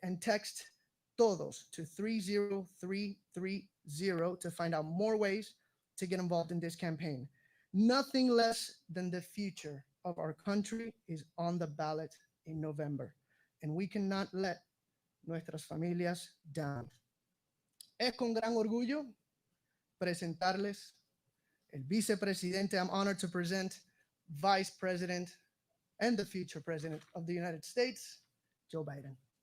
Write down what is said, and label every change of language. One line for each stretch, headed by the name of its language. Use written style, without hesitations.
English: And text todos to 30330 to find out more ways to get involved in this campaign. Nothing less than the future of our country is on the ballot in November, and we cannot let
Spanish: nuestras familias
English: down.
Spanish: Es con gran orgullo presentarles el vicepresidente.
English: I'm honored to present Vice President and the future President of the United States, Joe Biden.